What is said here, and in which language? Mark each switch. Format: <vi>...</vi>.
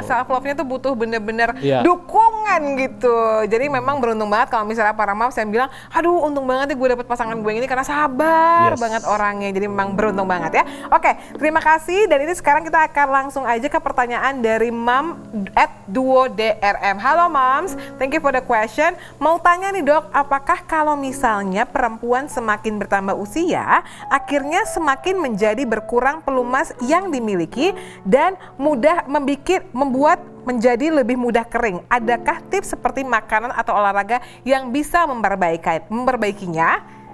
<id>Self love-nya tuh butuh bener-bener dukungan gitu. Jadi memang beruntung banget kalau misalnya para moms yang bilang, aduh untung banget ya gue dapet pasangan gue ini karena sabar banget orangnya. Jadi memang beruntung banget ya. Oke, terima kasih. Dan ini sekarang kita akan langsung aja ke pertanyaan dari Mam @duodrm.</id> <en>Halo moms, thank you for the question.</en> <id>Mau tanya nih dok, apakah kalau misalnya perempuan semakin bertambah usia, akhirnya semakin menjadi berkurang pelumas yang dimiliki dan mudah membuat menjadi lebih mudah kering? Adakah tips seperti makanan atau olahraga yang bisa memperbaikinya?</id>